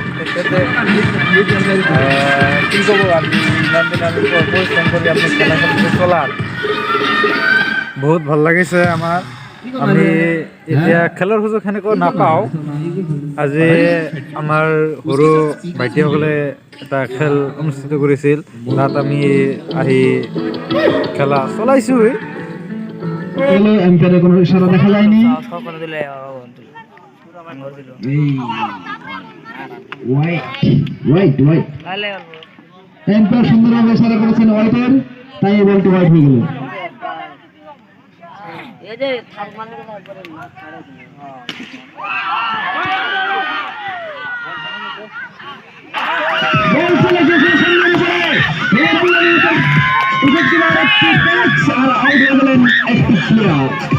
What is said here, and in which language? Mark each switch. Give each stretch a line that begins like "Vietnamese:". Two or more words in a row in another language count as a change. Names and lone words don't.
Assamese: তেখেতে কি ক'ব, আমি ইমান দিন আমি পৰিশ্ৰম কৰি আপুনি খেলাখন চলাৰ বহুত ভাল লাগিছে আমাৰ। আমি এতিয়া খেলৰ সুযোগ সেনেকৈ নাপাওঁ। আজি আমাৰ সৰু ভাইটিসকলে এটা খেল অনুষ্ঠিত কৰিছিল, তাত আমি আহি খেলা চলাইছোঁ।
Bangla: এম্পায়ারে কোনো ইশারা দেখা যায়নি। এম্পায়ার সুন্দরভাবে ইশারা করেছেন হোয়াইটের, তাই এই বলটি হোয়াইট হয়ে গেল। বল চলে গেছে সুন্দর করে, আর আউট হয়ে গেলেন একটি প্লেয়ার।